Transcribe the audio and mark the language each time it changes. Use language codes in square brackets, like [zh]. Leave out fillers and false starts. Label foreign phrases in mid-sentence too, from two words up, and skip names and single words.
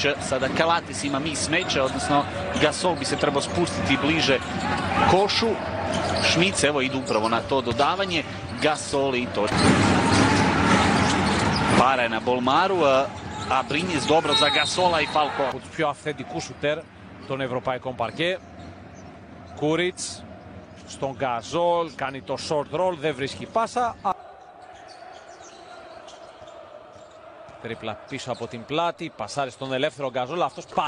[hr] Sada Kalates ima mis meča, odnosno Gasol bi se trebao spustiti bliže košu. Šmic evo ide upravo na to dodavanje. Gasol i to. Para je na Bolmaru, a Brinjes dobro za Gasola i Falco. [el] Από τους πιο αυθεντικούς σουτέρ των ευρωπαϊκών παρκέ. Κούριτς στον Γκαζόλ, κάνει το [en] short roll, [el] δεν βρίσκει πάσα. Τρίπλα πίσω από την πλάτη, πασάρει στον ελεύθερο Γκαζόλ, αυτός πατ.